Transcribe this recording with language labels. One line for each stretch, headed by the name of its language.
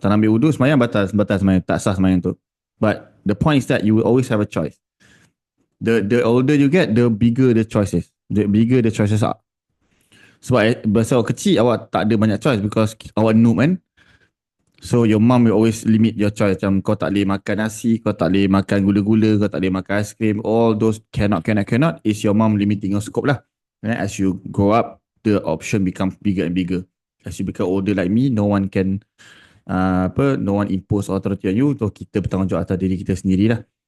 Malay: Tak nak ambil wudu, semayang batal semayang. Tak sah semayang tu.
English: But the point is that you will always have a choice. The older you get, the bigger the choices. The bigger the choices are.
Malay: Sebab bahasa awak kecil, awak tak ada banyak choice
English: because
Malay: awak noob kan.
English: So your mom will always limit your choice.
Malay: Macam kau tak boleh makan nasi, kau tak boleh makan gula-gula, kau tak boleh makan ice cream.
English: All those cannot is your mom limiting your scope lah. And as you grow up, the option becomes bigger and bigger. As you become older like me, no one can no one impose authority on you.
Malay: So kita bertanggungjawab atas diri kita sendiri lah.